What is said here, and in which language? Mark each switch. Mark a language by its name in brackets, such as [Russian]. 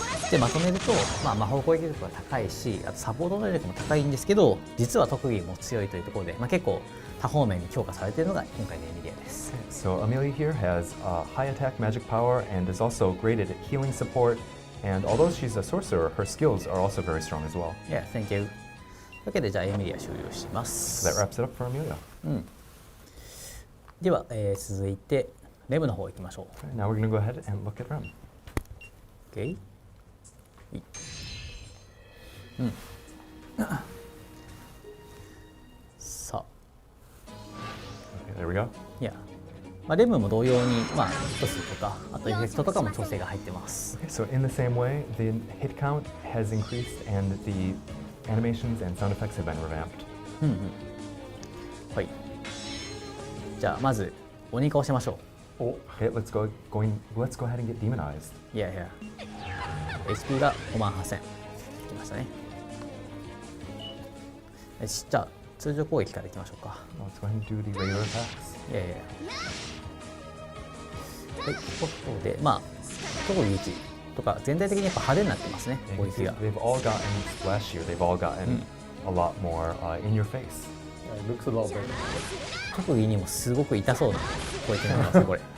[Japanese] でまとめると、魔法攻撃力が高いし、あとサポート能力も高いんですけど、実は特技も強いというところで、結構多方面に強化されているのが今回のエミリアです。 [English] So Amelia here has high attack magic power and is also great at healing support. And although she's a sorcerer, her skills are also very strong as well. Yeah, thank you. [Japanese] というわけでじゃあエミリア終了しま [English] So [Japanese] す。 [English] that wraps it up for Amelia. [Japanese] では、続いてレムの方行きましょう。 [English] Now we're going to go ahead and look at Rem. OK。 [Japanese] さあ。 [English] Okay, there we go. [Japanese] いや、レムも同様に、ヒット数とか、あとエフェクトとかも調整が入ってます。 [English] Okay, so in the same way, the hit count has increased and the animations and sound effects have been revamped. [Japanese] はい。じゃあ、まず、鬼化をしましょ [English] Oh, okay, let's go ahead and get demonized. [Japanese] う。いやいや。 HP が58000。きましたね。よし、じゃあ、通常攻撃からいきましょうか。 [English] Let's go ahead and do the regular attacks. [Japanese] いやいやいや。はい、ということで、まあ、特に1とか、全体的にやっぱ派手になってますね、 [English] And [Japanese] 攻 [English] you can [Japanese] 撃 [English] see [Japanese] が。 [English] they've all gotten splashier. They've all gotten a lot more in your face. Yeah, it looks a lot better. [Japanese] 特技にもすごく痛そうな攻撃になりますね、これ。